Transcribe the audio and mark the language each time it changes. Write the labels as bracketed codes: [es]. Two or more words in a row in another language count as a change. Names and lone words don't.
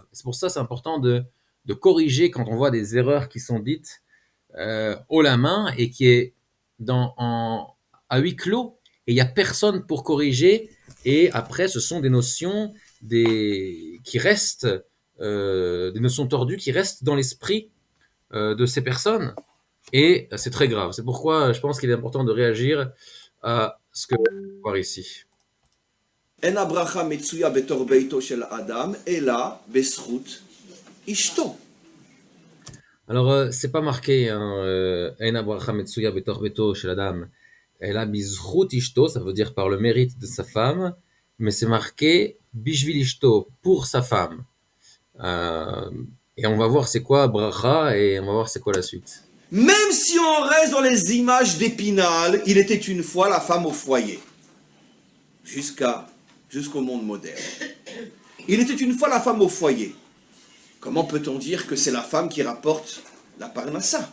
[fr] C'est pour ça que c'est important de corriger quand on voit des erreurs qui sont dites haut la main et qui est à huis clos et il n'y a personne pour corriger. Et après, ce sont des notions qui restent, des notions tordues qui restent dans l'esprit de ces personnes. Et c'est très grave. C'est pourquoi je pense qu'il est important de réagir à ce que je vais voir ici. [he] אין הברכה מצויה בתור ביתו של אדם, אלא בזכות אשתו. [fr] Alors, c'est pas marqué, [he] אינה ברכה מצויה בתור ביתו של אדם, אלא בזכות אשתו, [fr] ça veut dire par le mérite de sa femme, mais c'est marqué [he] בשביל אשתו, [fr] pour sa femme. Euh, et on va voir c'est quoi bracha et on va voir c'est quoi la suite. Même si on reste dans les images d'Épinal, il était une fois la femme au foyer. Jusqu'au monde moderne. Il était une fois la femme au foyer. Comment peut-on dire que c'est la femme qui rapporte la parnassa?